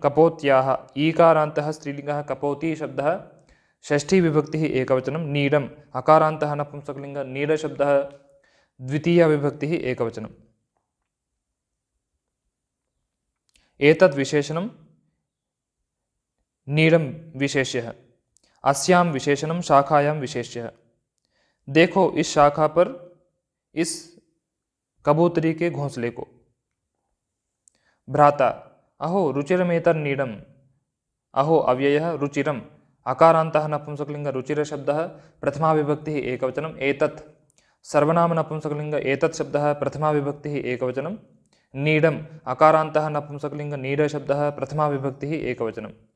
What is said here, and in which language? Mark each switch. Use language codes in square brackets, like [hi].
[sa] कपोत्याः ईकारान्तः स्त्रीलिङ्गः कपोती शब्दः षष्ठी विभक्तिः एकवचनं। नीडम् अकारान्तः नपुंसकलिङ्ग नीडशब्दः द्वितीया विभक्तिः एकवचनम्। एतद् विशेषणं नीडं विशेष्यः। अस्यां विशेषणं शाखायां विशेष्यः। [hi] देखो इस शाखा पर इस कबूतरी के घोंसले को। [sa] भ्राता अहो रुचिरमेतन्नीडम्। अहो अव्ययः रुचिरम् अकारान्तः नपुंसकलिंग रुचिर शब्दः प्रथमा विभक्तिः एकवचनम्। एतत् सर्वनाम नपुंसकलिंग एतत् शब्दः प्रथमा विभक्तिः एकवचनम्। नीडम् अकारान्तः नपुंसकलिंग नीड शब्दः प्रथमा विभक्तिः एकवचनम्।